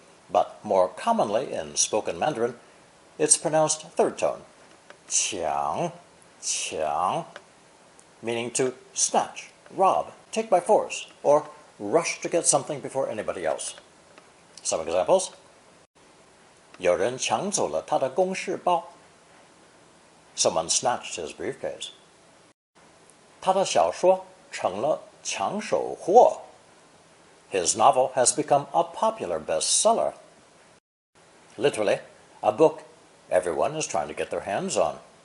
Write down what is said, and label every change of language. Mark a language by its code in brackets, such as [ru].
[en] But more commonly in spoken Mandarin, it's pronounced third tone, 抢, 抢, meaning to snatch, rob, take by force, or rush to get something before anybody else. Some examples. [zh] 有人抢走了他的公事包. [en] Someone snatched his briefcase. [zh] 他的小说成了抢手货. [en] His novel has become a popular bestseller. Literally, a book everyone is trying to get their hands on.